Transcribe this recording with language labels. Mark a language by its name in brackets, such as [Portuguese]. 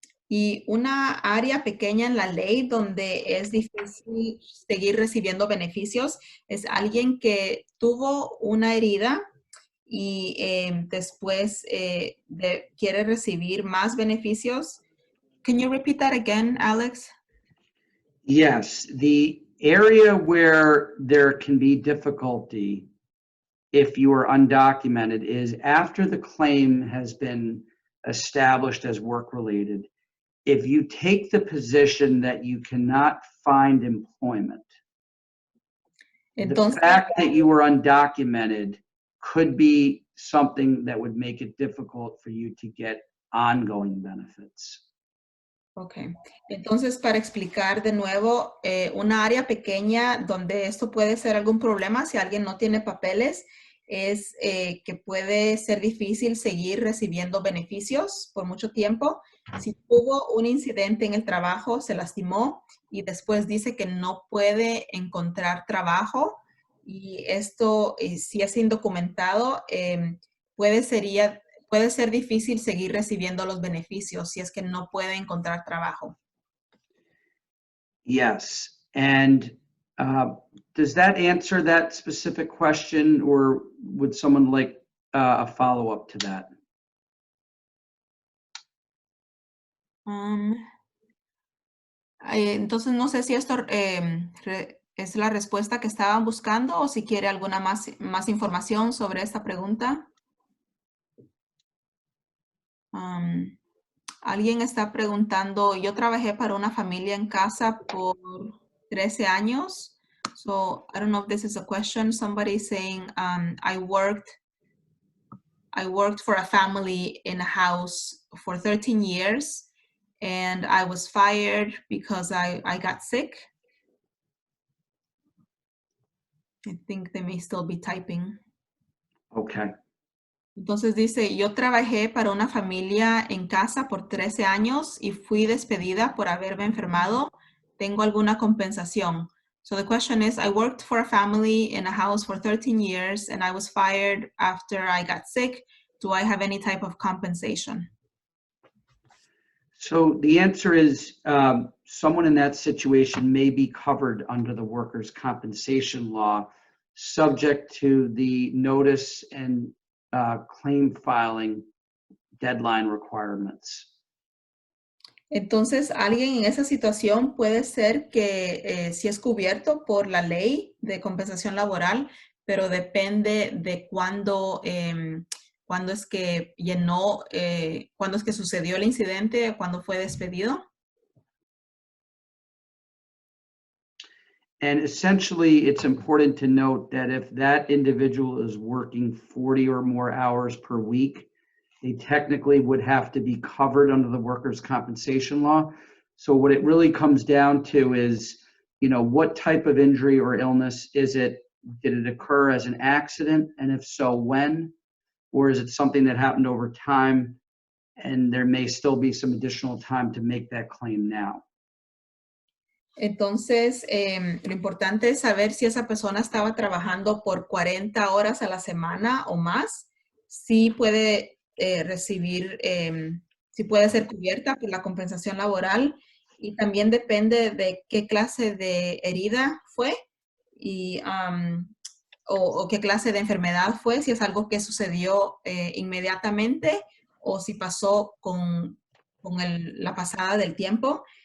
[Spanish] Y una área pequeña en la ley donde es difícil seguir recibiendo beneficios es alguien que tuvo una herida y después quiere recibir más beneficios. [English] Can you repeat that again, Alex? Yes, the area where there can be difficulty if you are undocumented is after the claim has been established as work-related. If you take the position that you cannot find employment, [Spanish] Entonces, [English] the fact that you were undocumented could be something that would make it difficult for you to get ongoing benefits. ok. [Spanish] Entonces, para explicar de nuevo, una área pequeña donde esto puede ser algún problema si alguien no tiene papeles es que puede ser difícil seguir recibiendo beneficios por mucho tiempo. Si tuvo un incidente en el trabajo, se lastimó y después dice que no puede encontrar trabajo y esto, si es indocumentado, puede ser difícil seguir recibiendo los beneficios si es que no puede encontrar trabajo. Yes. And does that answer that specific question, or would someone like a follow-up to that? Entonces, no sé si esto es la respuesta que estaban buscando o si quiere alguna más información sobre esta pregunta. Alguien está preguntando, yo trabajé para una familia en casa por 13 años. [English] So, I don't know if this is a question. Somebody's saying, I worked for a family in a house for 13 years and I was fired because I got sick. I think they may still be typing. Okay. [Spanish] Entonces dice, yo trabajé para una familia en casa por 13 años y fui despedida por haberme enfermado. ¿Tengo alguna compensación? [English] So the question is, I worked for a family in a house for 13 years and I was fired after I got sick. Do I have any type of compensation? So the answer is someone in that situation may be covered under the workers' compensation law, subject to the notice and claim filing deadline requirements. Entonces, alguien en esa situación puede ser que sí es cubierto por la ley de compensación laboral, pero depende de cuándo es que cuándo es que sucedió el incidente, cuándo fue despedido. And essentially, it's important to note that if that individual is working 40 or more hours per week, they technically would have to be covered under the workers' compensation law. So what it really comes down to is, what type of injury or illness is it? Did it occur as an accident? And if so, when? Or is it something that happened over time and there may still be some additional time to make that claim now? [Spanish] Entonces, lo importante es saber si esa persona estaba trabajando por 40 horas a la semana o más, si puede recibir, si puede ser cubierta por la compensación laboral y también depende de qué clase de herida fue y, o qué clase de enfermedad fue, si es algo que sucedió inmediatamente o si pasó con la pasada del tiempo.